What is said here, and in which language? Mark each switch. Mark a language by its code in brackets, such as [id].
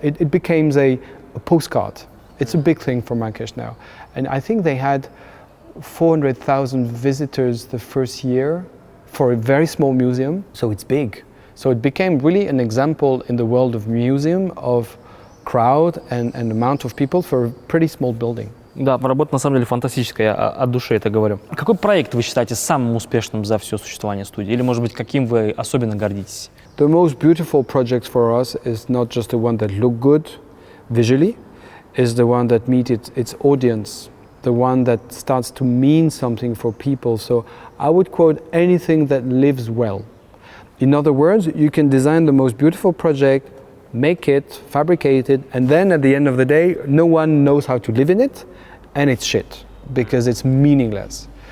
[en] It becomes a postcard. It's a big thing for Marrakech now. And I think they had 400,000 visitors the first year for a very small museum, so it's big. So it became really an example in the world of museum of crowd and amount of people for a pretty small building. [ru] Да, работа на самом деле фантастическая, я от души это говорю. Какой проект вы считаете самым успешным за все существование студии? Или, может быть, каким вы особенно гордитесь? [en] The most beautiful project for us is not just the one that look good visually, is the one that meets its audience, the one that starts to mean something for people. So I would quote anything that lives well. In other words, you can design the most beautiful project, make it, fabricate it, and then at the end of the day, no one knows how to live in it, and it's shit, because it's meaningless.